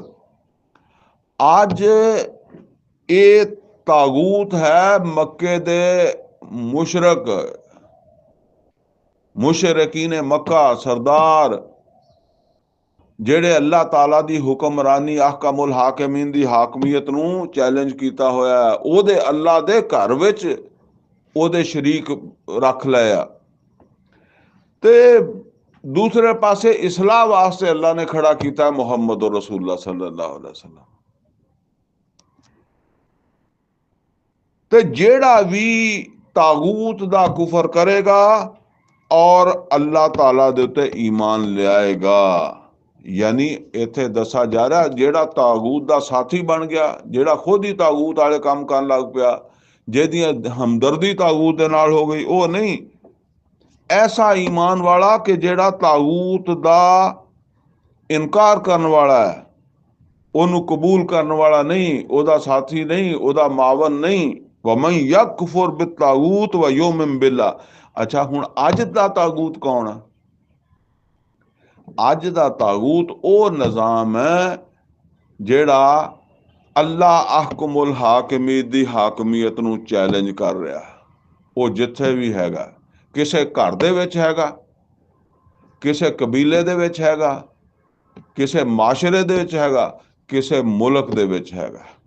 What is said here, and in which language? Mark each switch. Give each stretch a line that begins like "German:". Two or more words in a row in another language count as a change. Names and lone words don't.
Punjabi: ਅੱਜ ਇਹ ਤਾਗੂਤ ਹੈ ਮੱਕੇ ਦੇ ਮੁਸ਼ਰਕੀਨ ਮੱਕਾ, ਸਰਦਾਰ ਜਿਹੜੇ ਅੱਲਾਹ ਤਾਲਾ ਦੀ ਹੁਕਮਰਾਨੀ
Arabic: أحكم الحاكمين
Punjabi: ਦੀ ਹਾਕਮੀਅਤ ਨੂੰ ਚੈਲੰਜ ਕੀਤਾ ਹੋਇਆ। ਉਹਦੇ ਅੱਲਾਹ ਦੇ ਘਰ ਵਿੱਚ ਉਹਦੇ ਸ਼ਰੀਕ ਰੱਖ ਲਿਆ। ਤੇ ਦੂਸਰੇ ਪਾਸੇ ਇਸਲਾਹ ਵਾਸਤੇ ਅੱਲਾਹ ਨੇ ਖੜਾ ਕੀਤਾ ਮੁਹੰਮਦ ਔਰ
Arabic: رسول الله صلى الله عليه وسلم.
Punjabi: ਤੇ ਜਿਹੜਾ ਵੀ ਤਾਗੂਤ ਦਾ ਕੁਫਰ ਕਰੇਗਾ ਔਰ ਅੱਲਾਹ ਤਾਲਾ ਦੇ ਉੱਤੇ ਈਮਾਨ ਲਿਆਏਗਾ, ਯਾਨੀ ਇੱਥੇ ਦੱਸਿਆ ਜਾ ਰਿਹਾ ਜਿਹੜਾ ਤਾਗੂਤ ਦਾ ਸਾਥੀ ਬਣ ਗਿਆ, ਜਿਹੜਾ ਖੁਦ ਹੀ ਤਾਗੂਤ ਵਾਲੇ ਕੰਮ ਕਰਨ ਲੱਗ ਪਿਆ, ਜਿਹਦੀਆਂ ਹਮਦਰਦੀ ਤਾਗੂਤ ਦੇ ਨਾਲ ਹੋ ਗਈ, ਉਹ ਨਹੀਂ। ਐਸਾ ਈਮਾਨ ਵਾਲਾ ਕਿ ਜਿਹੜਾ ਤਾਗੂਤ ਦਾ ਇਨਕਾਰ ਕਰਨ ਵਾਲਾ ਹੈ, ਉਹਨੂੰ ਕਬੂਲ ਕਰਨ ਵਾਲਾ ਨਹੀਂ, ਉਹਦਾ ਸਾਥੀ ਨਹੀਂ, ਉਹਦਾ ਮਾਵਨ ਨਹੀਂ।
Arabic: ومن يكفر بالطاغوت ويؤمن بالله.
Punjabi: ਅੱਛਾ, ਹੁਣ ਅੱਜ ਦਾ ਤਾਗੂਤ ਕੌਣ ਹੈ? ਅੱਜ ਦਾ ਤਾਗੂਤ ਉਹ ਨਿਜ਼ਾਮ ਹੈ ਜਿਹੜਾ ਅੱਲਾਹ
Arabic: أحكم الحاكمين
Punjabi: ਦੀ ਹਾਕਮੀਅਤ ਨੂੰ ਚੈਲੰਜ ਕਰ ਰਿਹਾ। ਉਹ ਜਿੱਥੇ ਵੀ ਹੈਗਾ, ਕਿਸੇ ਘਰ ਦੇ ਵਿੱਚ ਹੈਗਾ, ਕਿਸੇ ਕਬੀਲੇ ਦੇ ਵਿੱਚ ਹੈਗਾ, ਕਿਸੇ ਮਾਸ਼ਰੇ ਦੇ ਵਿੱਚ ਹੈਗਾ, ਕਿਸੇ ਮੁਲਕ ਦੇ ਵਿੱਚ ਹੈਗਾ।